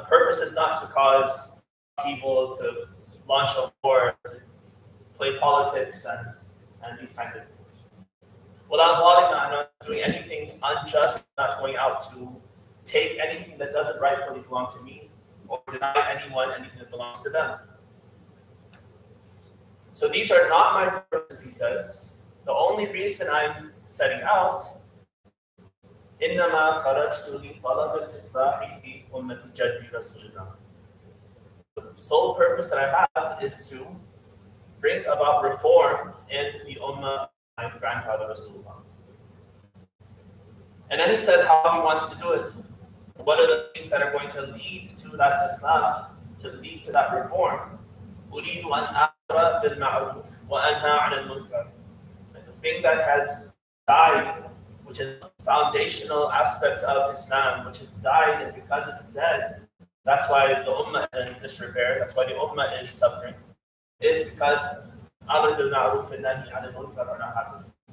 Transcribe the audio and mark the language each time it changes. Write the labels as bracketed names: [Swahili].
[English] The purpose is not to cause people to launch a war, to play politics and these kinds of things. Without ظالم, I'm not doing anything unjust, not going out to take anything that doesn't rightfully belong to me, or deny anyone anything that belongs to them. So these are not my purposes, he says. The only reason I'm setting out, [Arabic] إنما خرجت لطلب الإصلاح في أمة جدي رسول الله. [English] The sole purpose that I have is to bring about reform in the ummah of my grandfather Rasulullah. And then he says how he wants to do it. What are the things that are going to lead to that Islam, to lead to that reform? [Arabic] أريد أن أمر بالمعروف وأنهى عن المنكر. [English] The thing that has died, which is a foundational aspect of Islam, which has died, and because it's dead, that's why the ummah is in disrepair, that's why the ummah is suffering, is because Amr bil Ma'ruf and Nahi anil Munkar are not happening.